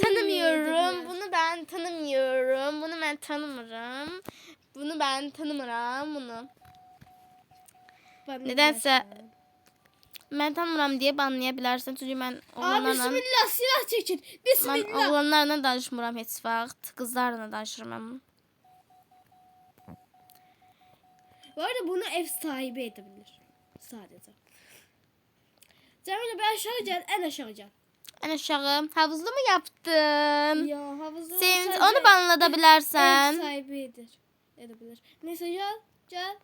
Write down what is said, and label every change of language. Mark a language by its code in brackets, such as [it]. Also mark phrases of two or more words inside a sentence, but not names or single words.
[tr] tanımıyorum. yiyebilir. Bunu ben tanımıyorum. Bunu ben tanımıyorum. Bunu ben tanımıram bunu. Nedense ben tanımıram diye banlayabilirsin. Çünkü ben oğlanlarla Bismillah silah çekin. ben Bismillah. [az] oğlanlarla danışmıram heç vaxt. Qızlarla danışıram. [tr] Bu arada bunu ev sahibi edebilir. Sadece. Cemile ben aşağı gel. En aşağı gel. En aşağı havuzlu mu yaptın? Ya havuzda Sen sadece onu banlatabilirsen. ev sahibi edebilir. Neyse gel. Gel.